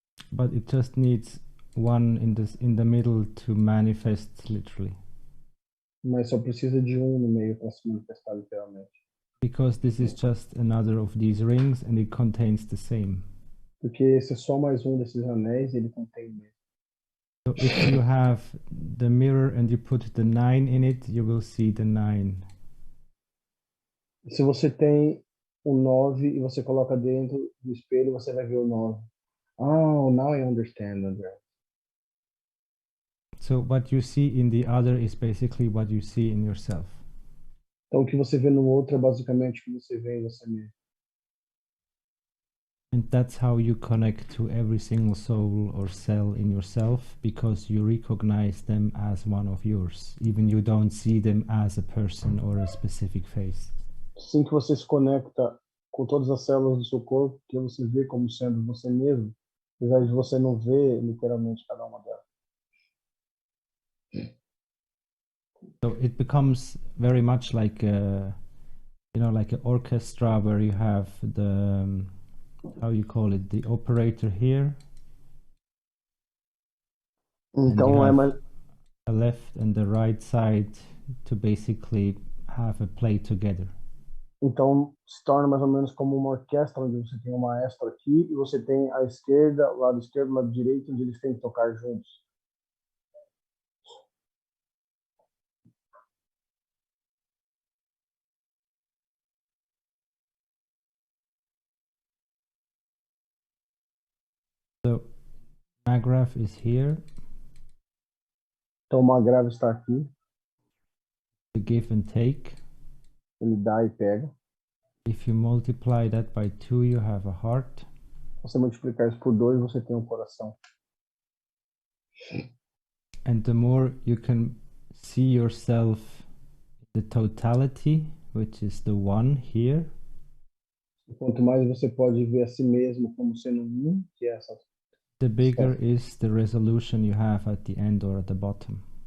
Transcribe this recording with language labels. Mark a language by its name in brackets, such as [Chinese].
[English] But it just needs one in the middle to manifest literally. [Portuguese] Mas só precisa de um no meio para se manifestar literalmente. [English] Because this is just another of these rings and it contains the same. [Portuguese] Porque esse é só mais um desses anéis e ele contém o mesmo. [English] So if you have the mirror and you put the 9 in it, you will see the 9. [Portuguese] Se você tem o 9 e você coloca dentro do espelho, você vai ver o 9. [English] Oh, now I understand, Andreas. So what you see in the other is basically what you see in yourself. [Portuguese] Então o que você vê no outro é basicamente o que você vê em você mesmo. [English] And that's how you connect to every single soul or cell in yourself, because you recognize them as one of yours, even you don't see them as a person or a specific face. [Portuguese] Assim que você se conecta com todas as células do seu corpo, que você vê como sendo você mesmo, apesar de você não ver literalmente cada uma delas. [English] So it becomes very much like a, like an orchestra where you have the, how you call it, the operator here. [Portuguese] Então é mais [English] a left and the right side to basically have a play together. [Portuguese] Então se torna mais ou menos como uma orquestra onde você tem um maestro aqui e você tem a esquerda, o lado esquerdo, o lado direito, onde eles têm que tocar juntos. [English] So Magraph is here. [Portuguese] Então o Magrave está aqui. [English] The give and take. [Portuguese] Ele dá e pega. [English] If you multiply that by 2, you have a heart. [Portuguese] Se você multiplicar isso por 2, você tem um coração. [English] And the more you can see yourself, the totality, which is the one here. [Portuguese] E quanto mais você pode ver a si mesmo como sendo um, que é essa. [English] The bigger is the resolution you have at the end or at the bottom.